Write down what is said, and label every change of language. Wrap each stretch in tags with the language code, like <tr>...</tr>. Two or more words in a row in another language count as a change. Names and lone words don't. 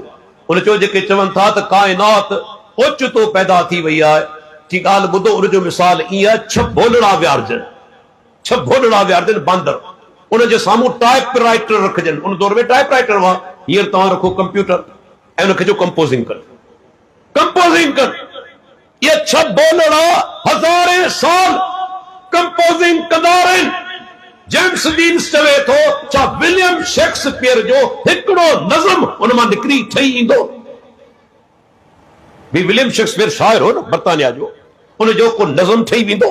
<sd>उन चयो जेके चवनि था त काइनात ओचितो पैदा थी वई आहे, की ॻाल्हि ॿुधो, उनजो मिसाल ईअं आहे, 6 भोलड़ा विहारजनि, 6 भोलड़ा विहारजनि बांदर, उनजे साम्हूं टाइप राइटर रखजनि। उन दौर में टाइप राइटर हुआ, हींअर तव्हां रखो कंप्यूटर ऐं उनखे जो कंपोज़िंग कर, कंपोज़िंग कर। ये 6 भोलड़ा हज़ारे साल कंपोज़िंग कंदा रहिनि। जेम्स जीन्स चवे थो छा विलियम शेक्सपियर जो हिकिड़ो नज़म उन मां निकिरी ठही ईंदो? भी विलियम शेक्सपियर शाइर हो न बर्तानिया जो, उनजो को नज़म ठही वेंदो?</sd>